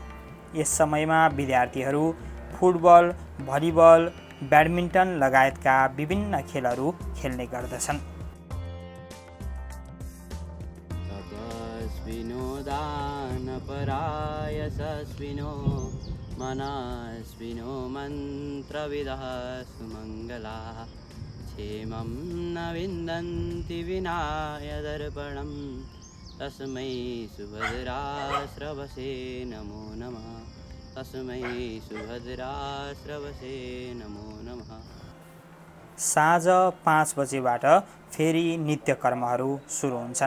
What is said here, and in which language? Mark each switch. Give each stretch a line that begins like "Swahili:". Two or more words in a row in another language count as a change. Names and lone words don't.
Nepali: यस समयमा विद्यार्थीहरू फुटबल, भलिबल, ब्याडमिन्टन लगायतका विभिन्न खेलहरू खेल्ने गर्दछन्।
Sanskrit: दानपरायशस्विनो मनस्विनो मन्त्रविदः सुमङ्गला क्षेमं न विन्दन्ति विनाय दर्पणं तस्मै सुभद्राश्रवसे नमो नमः तस्मै सुभद्राश्रवसे नमो नमः।
Nepali: साँझ 5 बजेबाट फेरि नित्य कर्महरू सुरु हुन्छन्।